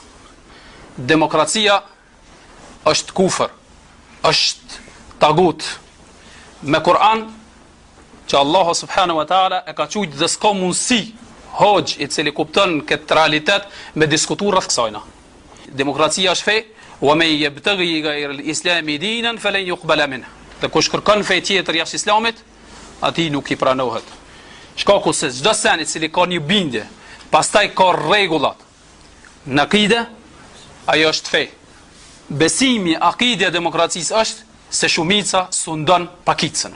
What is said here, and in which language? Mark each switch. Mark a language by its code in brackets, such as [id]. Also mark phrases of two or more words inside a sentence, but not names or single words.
[sq] Demokracia është kufër, është tagut. Me Kur'an, që Allahu [ar] سبحانه وتعالى [sq] e ka thujt dhe s'ka mundësi hoxh i cili kupton këtë realitet me diskutuar rreth kësajna. Demokracia është fe, [ar] ومن يبتغ غير الإسلام دينا فلن يقبل منه. [sq] Dhe kush kërkon fe tjetër jashtë islamit, atij nuk i pranohet. Shkaku se çdo sen i cili ka një bindje, pastaj ka rregullat në akide, ajo është fe. Besimi, akide e demokracisë është se shumica sundon pakicën.